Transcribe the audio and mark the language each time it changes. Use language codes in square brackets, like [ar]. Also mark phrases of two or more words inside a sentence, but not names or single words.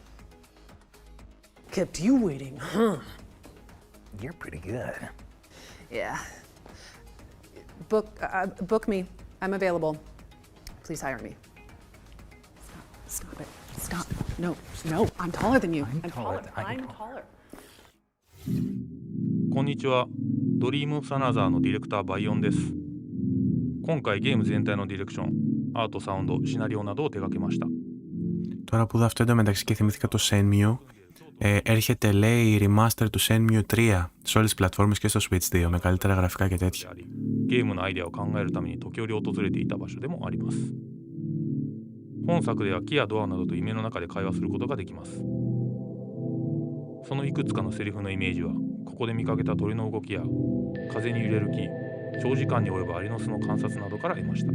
[en] Kept you waiting, huh? You're pretty good. Yeah. Book me. I'm available. Please hire me. Stop it. Stop. No. I'm taller than you. I'm taller. I'm taller. [ja] こんにちは。ドリームオブサナザーのディレクターバイオンです。今回ゲーム全体のディレクション、アート、サウンド、シナリオなどを手掛けました. [el] Τώρα που δω αυτό εντωμεταξύ και θυμήθηκα το Shenmue, έρχεται λέει remaster του Shenmue 3 σε όλες τις πλατφόρμες και στο Switch 2 με καλύτερα γραφικά και τέτοια. [ja] ゲームのアイデアを考えるために時折訪れていた場所でもあります。本作では木やドアなどと夢の中で会話することができます。そのいくつかのセリフのイメージはここで見かけた鳥の動きや風に揺れる木、長時間に及ぶアリの巣の観察などから得ました。